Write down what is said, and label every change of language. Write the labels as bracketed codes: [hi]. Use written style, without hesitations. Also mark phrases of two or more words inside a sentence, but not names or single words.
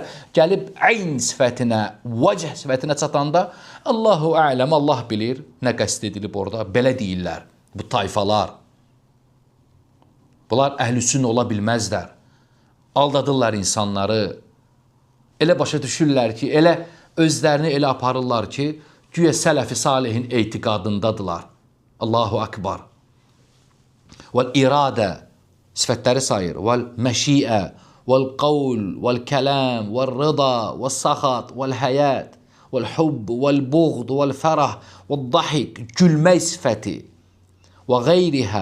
[az] Gəlib əyn sifətinə, vəcih sifətinə çatanda, [ar] الله أعلم, [az] Allah bilir nə qəsd edilib orada. Belə deyirlər bu tayfalar. Bunlar əhl-i-sünnə ola bilməzlər. Aldadırlar insanları. Elə başa düşürlər ki, elə özlərini elə aparırlar ki, güya sələf-i salihin etiqadındadılar. [ar] الله أكبر. [az] Vəl-iradə sifətləri sayır. [ar] والمشيئة والقول والكلام والرضا والسخط والحياة والحب والبغض والفرح والضحك, [az] gülmək sifəti [ar] وغيره.